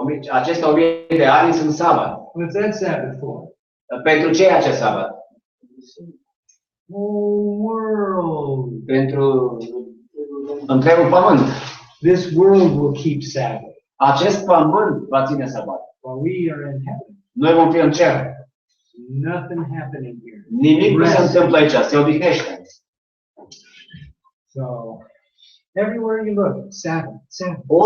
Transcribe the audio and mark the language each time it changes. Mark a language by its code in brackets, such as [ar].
[ro] Aceste 1.000 de ani sunt sabat. [en] What's that Sabbath for? [ro] Pentru ce e acest sabat? [en] Whole world. [ro] Pentru întregul pământ. [en] This world will keep Sabbath. [ro] Acest pământ va ține sabat. [en] while we are in heaven. [ro] Noi vom fi în cer. [en] Nothing happening here. [ro] Nimic nu se întâmplă aici, se odihnește. [en] So, everywhere you look, Sabbath, Sabbath.